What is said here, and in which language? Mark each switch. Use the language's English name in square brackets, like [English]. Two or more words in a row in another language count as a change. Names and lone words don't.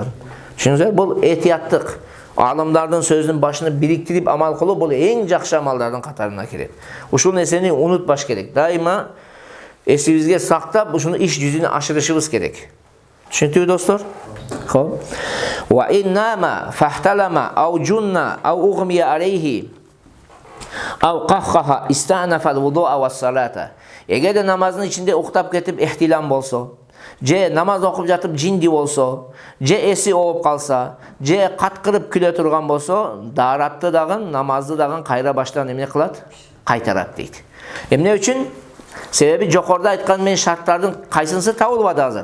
[Kyrgyz] Түшүнүңүздөрбү? Бул этияттык. Алымдардын сөзүнүн башыны бириктирип амал кылуу бул эң жакшы амалдардын катарына кирет. Ушул нерсени унутпаш керек. Дайыма эсибизге сактап, ушуну иш жүзүнө ашырышыбыз керек. Түшүнүктүүбү достор? Хоп. [Arabic] وإنما فاحتلم أو جن أو أغمي عليه أو قهقه استأنف الوضوء والصلاة. [Kyrgyz] Эгерде намаздын ичинде уктап кетип ихтилам болсо, же намаз окуп жатып жинди болсо, же эси ооп калса, же каткырып күлө турган болсо, даратты дагы, намазды дагы кайра баштан эмне кылат? Кайтарат дейт. Эмне үчүн? Себеби жокоруда айткан мен шарттардын кайсынысы табылбады азыр?